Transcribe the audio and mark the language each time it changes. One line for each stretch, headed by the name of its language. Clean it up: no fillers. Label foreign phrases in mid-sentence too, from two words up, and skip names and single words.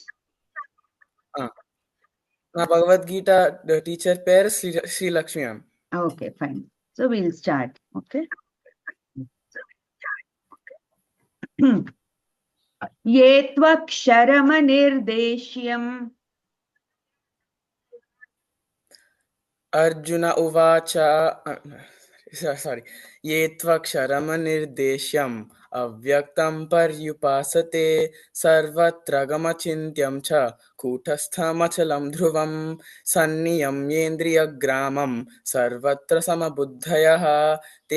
Telugu: ఆ, నా భగవద్గీత టీచర్ పేరు శ్రీలక్ష్మి మ్యామ్.
English: Okay, fine. So will start. Okay.
Sanskrit: ఏ త్వక్షరమనిర్దేశ్యం अर्जुन उवाच सारी ये त्वक्षरमनिर्देश्यम् अव्यक्तं पर्युपासते सर्वत्र गमचिन्त्यं च कूटस्थमचलं ध्रुवं सन्नियम्येन्द्रियग्रामं सर्वत्र समबुद्धयः ते